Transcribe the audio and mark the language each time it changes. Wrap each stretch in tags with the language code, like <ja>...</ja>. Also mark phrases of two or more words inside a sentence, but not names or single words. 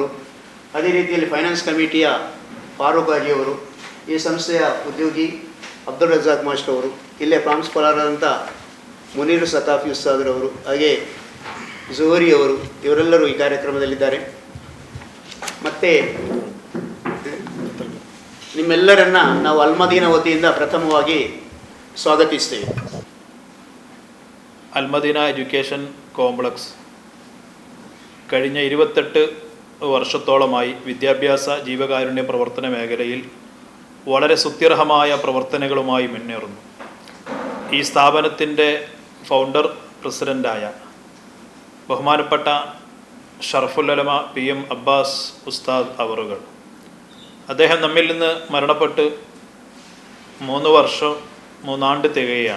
<kn>ಅದೇ ರೀತಿಯಲ್ಲಿ ಫೈನಾನ್ಸ್ ಕಮಿಟಿಯ ಫಾರೂಕ್ ಹಾಜಿಯವರು, ಈ ಸಂಸ್ಥೆಯ ಉದ್ಯೋಗಿ ಅಬ್ದುಲ್ ರಜಾಕ್ ಮಾಸ್ಟರ್ ಅವರು, ಇಲ್ಲೇ ಪ್ರಾಂಶುಪಾಲರಾದಂಥ ಮುನೀರ್ ಸಕಾಫಿ ಉಸ್ತಾದರವರು, ಹಾಗೆ ಜೋಹರಿ ಅವರು, ಇವರೆಲ್ಲರೂ ಈ ಕಾರ್ಯಕ್ರಮದಲ್ಲಿದ್ದಾರೆ. ಮತ್ತು ನಿಮ್ಮೆಲ್ಲರನ್ನ ನಾವು ಅಲ್ಮದೀನಾ ವತಿಯಿಂದ ಪ್ರಥಮವಾಗಿ ಸ್ವಾಗತಿಸ್ತೇವೆ.</kn> <ml>അൽമദീന എഡ്യൂക്കേഷൻ കോംപ്ലക്സ് കഴിഞ്ഞ 28 വർഷത്തോളമായി വിദ്യാഭ്യാസ ജീവകാരുണ്യ പ്രവർത്തന മേഖലയിൽ വളരെ സുത്യർഹമായ പ്രവർത്തനങ്ങളുമായി മുന്നേറുന്നു. ഈ സ്ഥാപനത്തിൻ്റെ ഫൗണ്ടർ പ്രസിഡൻ്റായ ബഹുമാനപ്പെട്ട ഷറഫുൽ ഉലമ PM അബ്ബാസ് ഉസ്താദ് അവറുകൾ, അദ്ദേഹം നമ്മിൽ നിന്ന് മരണപ്പെട്ട് 3 ആണ്ട് തികയാണ്.</ml>